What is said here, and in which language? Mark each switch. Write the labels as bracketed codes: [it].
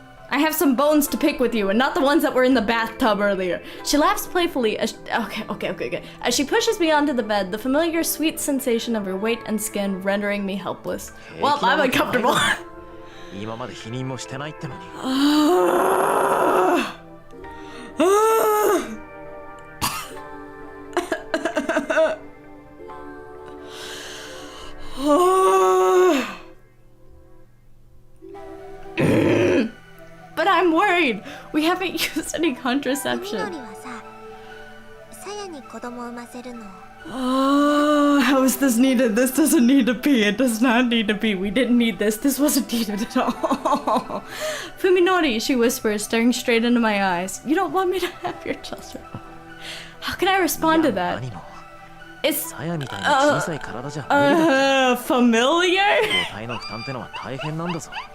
[en] I have some bones to pick with you, and not the ones that were in the bathtub earlier. She laughs playfully as okay. As she pushes me onto the bed, the familiar sweet sensation of her weight and skin rendering me helpless. Well, I'm uncomfortable. [ja] 今まで否認もしてないってのに [en] But I'm worried. We haven't used any contraception. [ja] ふみのりはさ、さやに子供を産ませるの。 [en] Oh, how is this needed? This doesn't need to be. It does not need to be. We didn't need this. This wasn't needed at all. Fuminori, she whispers, staring straight into my eyes. You don't want me to have your children. How can I respond to that? [ja] 何も [en] It's [ja] サヤみたいな小さい体じゃ無理だ [en] familiar? [ja] 母体の負担ってのは大変なんだぞ